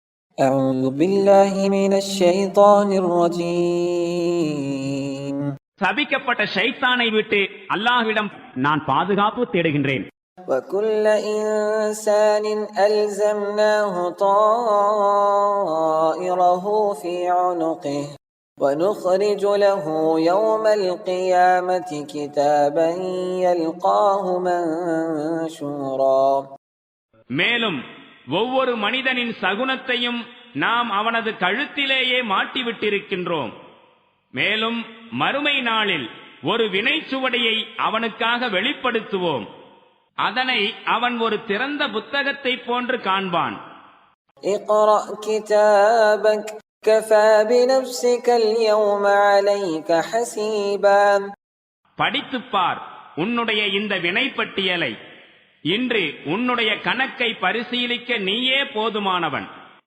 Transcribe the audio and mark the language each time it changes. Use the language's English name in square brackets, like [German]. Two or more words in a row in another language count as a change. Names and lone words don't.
[Arabic] أعوذ بالله من الشيطان الرجيم [Tamil] சபிக்கப்பட்ட ஷைத்தானை விட்டு அல்லாஹ்விடம் நான் பாதுகாப்பு தேடுகின்றேன். [Arabic] وكل إنسان ألزمناه طائره في عنقه ونخرج له يوم القيامة كتابا يلقاه منشورا. [Tamil] மேலும் ஒவ்வொரு மனிதனின் சகுனத்தையும் நாம் அவனது கழுத்திலேயே மாட்டிவிட்டிருக்கின்றோம். மேலும் மறுமை நாளில் ஒரு வினைச்சுவடியை அவனுக்காக வெளிப்படுத்துவோம். அதனை அவன் ஒரு திறந்த புத்தகத்தை போன்று காண்பான். [Arabic] اقرأ كتابك كفى بنفسك اليوم عليك حسيبا. [Tamil] படித்துப்பார் உன்னுடைய இந்த வினைப்பட்டியலை. இன்று உன்னுடைய கணக்கை பரிசீலிக்க நீயே போதுமானவன்.